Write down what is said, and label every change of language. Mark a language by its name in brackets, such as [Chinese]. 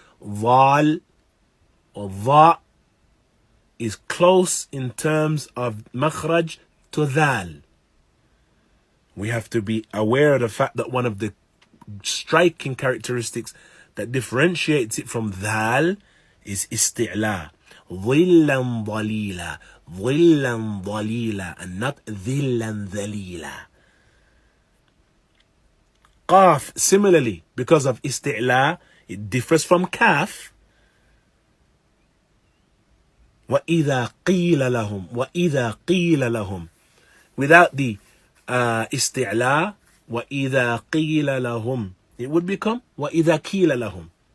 [English] ضال or ضاء is close in terms of makhraj to ذال. We have to be aware of the fact that one of the striking characteristics that differentiates it from ذال is isti'la. [Arabic] ظِلًّا ظَلِيلًا, ظِلًّا ظَلِيلًا, [English] and not [Arabic] ذِلًّا ذَلِيلًا. [English] Qaf, similarly, because of isti'la, it differs from kaf. [Arabic] وَإِذَا قِيلَ لَهُمْ, وَإِذَا قِيلَ لَهُمْ. [English] Without the isti'la, [Arabic] وَإِذَا قِيلَ لَهُمْ, [English] it would become وَإِذَا قِيلَ لَهُمْ.